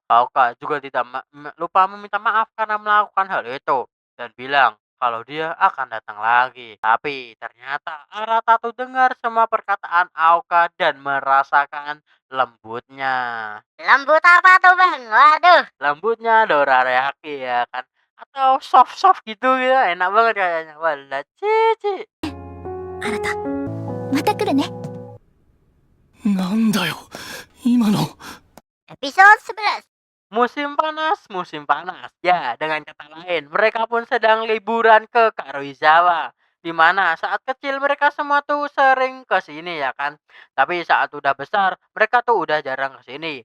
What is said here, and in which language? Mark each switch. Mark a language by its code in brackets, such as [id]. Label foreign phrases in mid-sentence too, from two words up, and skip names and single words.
[id] Aoka juga tidak lupa meminta maaf karena melakukan hal itu dan bilang kalau dia akan datang lagi. Tapi ternyata Arata tuh dengar semua perkataan Aoka dan merasakan lembutnya. Lembut apa tuh bang? Waduh. Lembutnya dorayaki ya kan, atau soft-soft gitu ya, enak banget kayaknya. Walah cici. [ja] あなた、また来るね。なんだよ今の。 [id] Episode 11. Musim panas. Ya, dengan kata lain, mereka pun sedang liburan ke Karuizawa. Di mana saat kecil mereka semua tuh sering ke sini ya kan. Tapi saat udah besar, mereka tuh udah jarang ke sini.